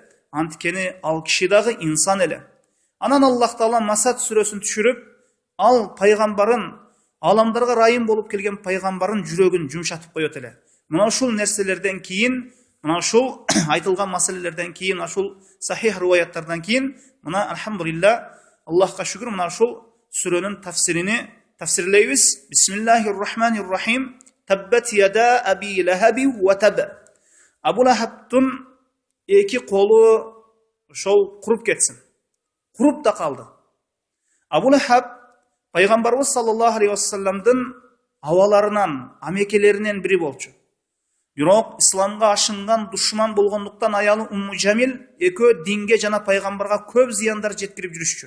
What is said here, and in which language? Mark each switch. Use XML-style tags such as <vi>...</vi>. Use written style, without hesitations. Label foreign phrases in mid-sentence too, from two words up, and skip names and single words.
<ky>Анткени ал киши дагы инсан эле. Анан Аллах Таала Масад сүрөсүн түшүрүп, ал пайгамбарын, аламдарга райым болуп келген пайгамбарын жүрөгүн жумшатып коет эле. Мына ушул нерселерден кийин мына ушул айтылган маселелерден кийин, ушул сахих риваяттардан кийин, мына алхамдулилля, Аллахка шүкүр, мына ушул сүрөнүн тафсирини тафсирлейбиз.</ky> <ar>بسم الله الرحمن الرحيم. تبت يدا أبي لهب وتب.</ar> <ky>Абу Лахабтын эки колу ошол куруп кетсин. Куруп да калды. Абу Лахаб пайгамбарыбыз</ky> <ar>صلى الله عليه وسلم</ar> <ky>абаларынан, амекелеринен бири болчу. Бирок исламга ашынган душман болгондуктан аялы Умму Жамил экөө динге жана пайгамбарга көп зыяндар жеткирип жүрүшчү.</ky>